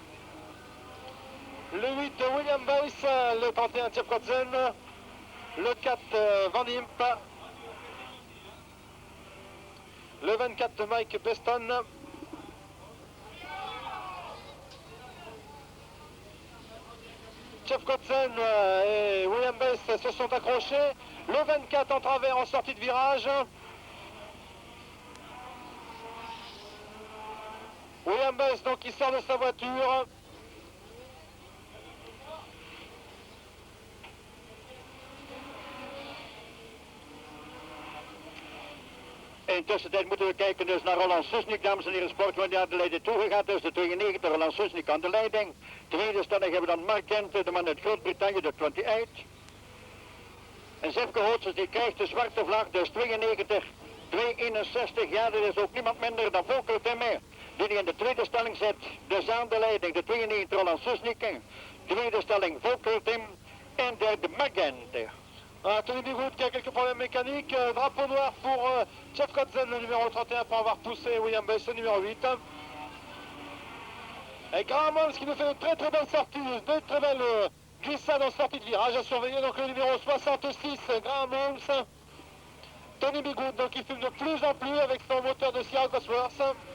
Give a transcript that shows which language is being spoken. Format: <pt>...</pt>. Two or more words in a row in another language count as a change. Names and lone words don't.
<fr>le 8 William Weiss, le 31 Jeff Godson, le 4 Van Imp, le 24 Mike Beston, Jeff Godson et William Weiss se sont accrochés. Le 24 en travers en sortie de virage. William Weiss donc qui sort de sa voiture.</fr> <nl>In tussentijd moeten we kijken dus naar Roland Susnik, dames en heren, sportman die aan de leiding toegegaan. Dus de 92, Roland Susnik aan de leiding. Tweede stelling hebben we dan Mark Kent, de man uit Groot-Brittannië, de 28. En Sifke Gootsens die krijgt de zwarte vlag, dus 92, 261. Ja, er is ook niemand minder dan Volker Timme, die in de tweede stelling zit. Dus aan de leiding, de 92, Roland Susnik. Tweede stelling Volker Tim en derde Mark Kent.</nl> <fr>Tony Bigwood qui a quelques problèmes mécaniques. Drapeau noir pour Jeff Godson, le numéro 31, pour avoir poussé William Weiss, le numéro 8. Et Graham Holmes qui nous fait de très belles sorties, de très belles glissades en sortie de virage. À surveiller donc le numéro 66, Graham Holmes. Tony Bigwood donc qui fume de plus en plus avec son moteur de Sierra Cosworth.</fr>